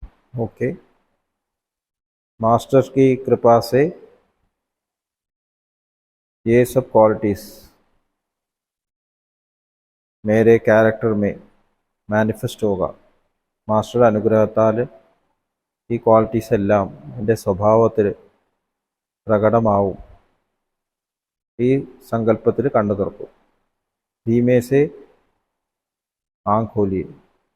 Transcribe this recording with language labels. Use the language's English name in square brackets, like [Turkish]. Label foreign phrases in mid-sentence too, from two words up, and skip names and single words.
[Hindi] ओके। मास्टर की कृपा से ये सब क्वालिटीज मेरे कैरेक्टर में മാനിഫെസ്റ്റ് होगा. [Malayalam] മാസ്റ്ററുടെ അനുഗ്രഹത്താൽ ഈ ക്വാളിറ്റീസ് എല്ലാം എൻ്റെ സ്വഭാവത്തിൽ പ്രകടമാവും. ഈ സങ്കല്പത്തിൽ കണ്ണു തുറക്കും. [Hindi] धीमे से आँख खोलिए.